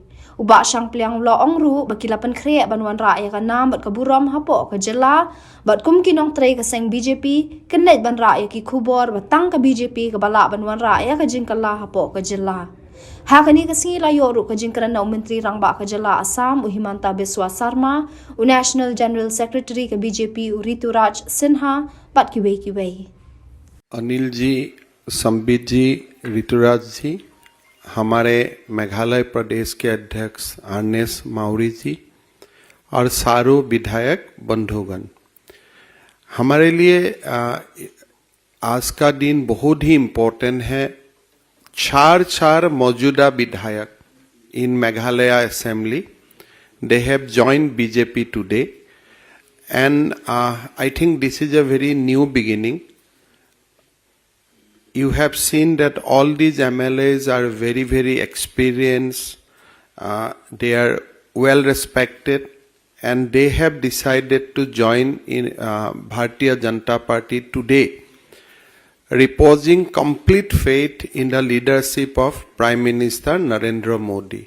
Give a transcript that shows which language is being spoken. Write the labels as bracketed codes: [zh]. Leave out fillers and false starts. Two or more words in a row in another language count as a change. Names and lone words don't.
[kha] uba Pdiang lo ong ru ba kilapan khre banwan ra ya ka nam bat ka buram hapo ka jela bat kum kinong tre ka seng BJP kenet ban ra ya ki khubor batang ka BJP ka bala banwan ra ya ka jing kala hapo ka jela Hakani kasi layo ru ka jingkran na Menteri Rangba ka Jela Assam Himanta Biswasarma [en] National General Secretary [kha] ka BJP Rituraj Sinha pat Kiwei [hi] अनिल जी, संबित जी, ऋतुराज जी, हमारे मेघालय प्रदेश के अध्यक्ष आर्नेस माउरी जी और सारो विधायक बंधुगण, हमारे लिए आज का दिन बहुत ही इम्पोर्टेंट है। चार मौजूदा विधायक [en] in Meghalaya Assembly, they have joined BJP today, and I think this is a very new beginning. You have seen that all these MLAs are very experienced, they are well respected, and they have decided to join in Bharatiya Janata Party today, reposing complete faith in the leadership of Prime Minister Narendra Modi.